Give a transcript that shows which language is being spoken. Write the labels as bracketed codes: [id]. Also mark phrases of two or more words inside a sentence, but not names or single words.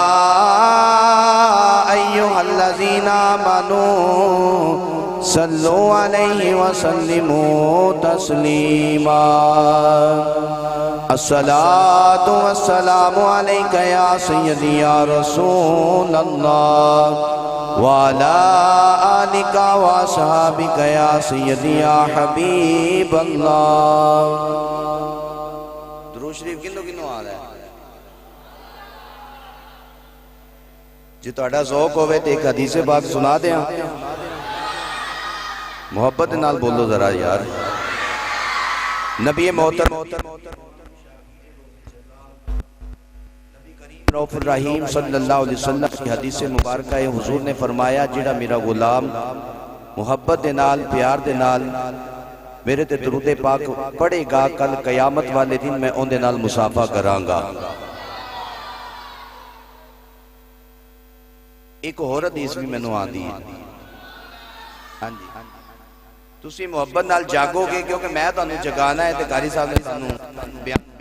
[ar] أيها الذين آمنوا صلوا عليه وسلموا تسليما الصلاة والسلام عليك يا سيدي يا رسول الله وعلى آلك وصحابك يا سيدي يا حبيب الله [pa] درود شریف کنو کنو آ رہا ہے جی تہاڈا ذوق ہوئے تے ایک حدیث پاک سنا دیں محبت نال بولو ذرا یار [ur] نبی محترم رؤوف الرحیم [ar] صلی اللہ علیہ وسلم [ur] کی حدیث مبارکہ حضور نے فرمایا [pa] جڑا میرا غلام محبت دے نال پیار دے نال میرے تے درود پاک پڑھے گا کل قیامت والے دن میں ان دے نال مصافحہ کران گا ایک اور حدیث بھی مینوں آندی ہے ہاں جی تسی محبت نال جاگو گے کیونکہ میں تانوں جگانا ہے تے قاری صاحب نے تانوں بیان